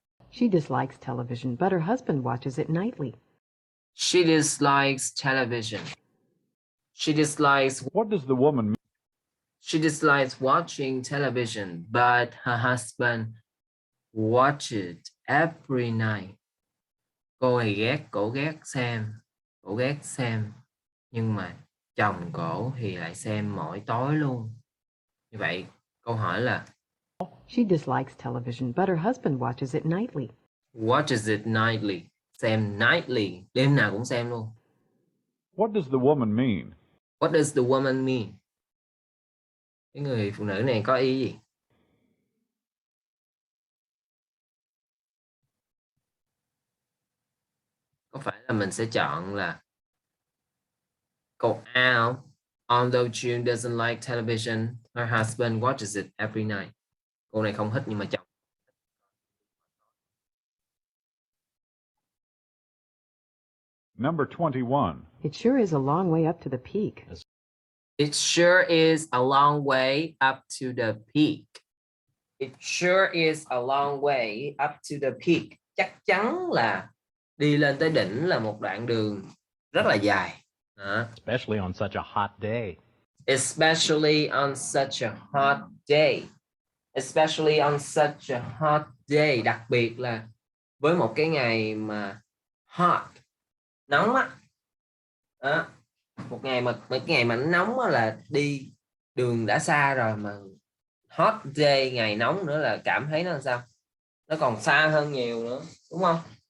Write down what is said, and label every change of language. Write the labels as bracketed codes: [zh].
[en] She dislikes television, but her husband watches it nightly. She dislikes television. She dislikes. What does the woman mean? She dislikes watching television, but her husband watches it every night. [vi] Cô ấy ghét xem, nhưng mà chồng cổ thì lại xem mỗi tối luôn. Như vậy, câu hỏi là [en] She dislikes television, but her husband watches it nightly. watches it nightly. [vi] Xem [en] nightly, [vi] đêm nào cũng xem luôn. [en] What does the woman mean? What does the woman mean? [vi] Cái người phụ nữ này có ý gì? Có phải là mình sẽ chọn là câu A không? [en] Although June doesn't like television, her husband watches it every night. [vi] Cô này không thích nhưng mà chồng. [en] Number 21. It sure is a long way up to the peak. It sure is a long way up to the peak. It sure is a long way up to the peak. [vi] Chắc chắn là đi lên tới đỉnh là một đoạn đường rất là dài. [en] Especially on such a hot day. Especially on such a hot day. Especially on such a hot day. [vi] Đặc biệt là với một cái ngày mà hot, nóng á. Một cái ngày mà nóng á là đi đường đã xa rồi mà [en] hot day, [vi] ngày nóng nữa là cảm thấy nó làm sao? Nó còn xa hơn nhiều nữa, đúng không?